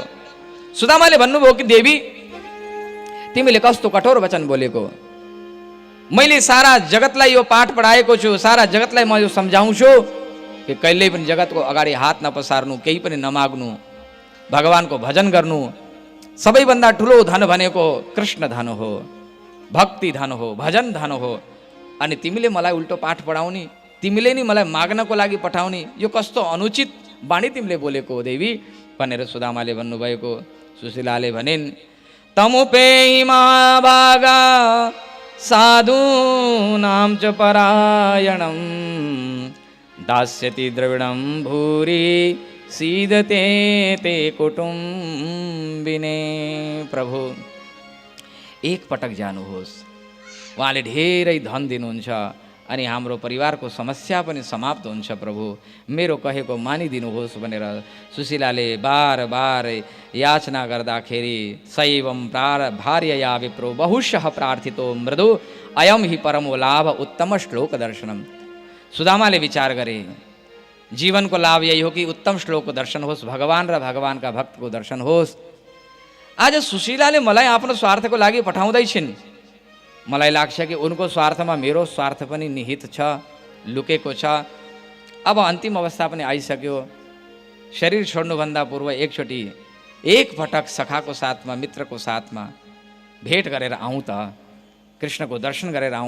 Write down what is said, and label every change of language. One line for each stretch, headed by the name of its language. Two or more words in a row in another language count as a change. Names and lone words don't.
Nepali: सुदामाले भन्नुभयो कि देवी, तिमीले कस्तो कठोर वचन बोलेको। मैले सारा जगतलाई यो पाठ पढाएको छु, सारा जगतलाई म यो सम्झाउँछु, कि कहिले पनि जगतको अगाडि हात नपसार्नु, केही पनि नमाग्नु, भगवानको भजन गर्नु। सबैभन्दा ठुलो धन भनेको कृष्ण धन हो, भक्ति धन हो, भजन धन हो। अनि तिमीले मलाई उल्टो पाठ पढाउने, तिमीले नि मलाई माग्नको लागि पठाउने, यो कस्तो अनुचित बाणी तिमीले बोलेको हो देवी भनेर सुदामाले भन्नुभएको। सुशीलाले भनिन्,
Sanskrit: तमुपेयिमा भागा साधूनां च परायणं दास्यति द्रविणं भूरि सीदते ते कुटुम्बिने।
Nepali: प्रभु एक पटक जानुहोस्, उहाँले धेरै धन दिनुहुन्छ अनि हाम्रो परिवारको समस्या पनि समाप्त हुन्छ। प्रभु मेरो कहेको मानिदिनुहोस् भनेर सुशीलाले बार बार याचना गर्दाखेरि
Sanskrit: सैवं भार्यया विप्रो बहुशः प्रार्थितो मृदु अयम हि परमो लाभ उत्तम श्लोक दर्शनम।
Nepali: सुदामाले विचार गरे, जीवनको लाभ यही हो कि उत्तम श्लोकको दर्शन होस्, भगवान र भगवानका भक्तको दर्शन होस्। आज सुशीलाले मलाई आफ्नो स्वार्थको लागि पठाउँदैछिन्। मलाई लाग्छ कि उनको स्वार्थमा मेरो स्वार्थ पनि निहित छ, लुकेको छ। अब अन्तिम अवस्था पनि आइसक्यो। शरीर छोड्नुभन्दा पूर्व एकचोटि एक पटक सखाको साथमा, मित्रको साथमा भेट गरेर आउँ त, कृष्णको दर्शन गरेर आउँ।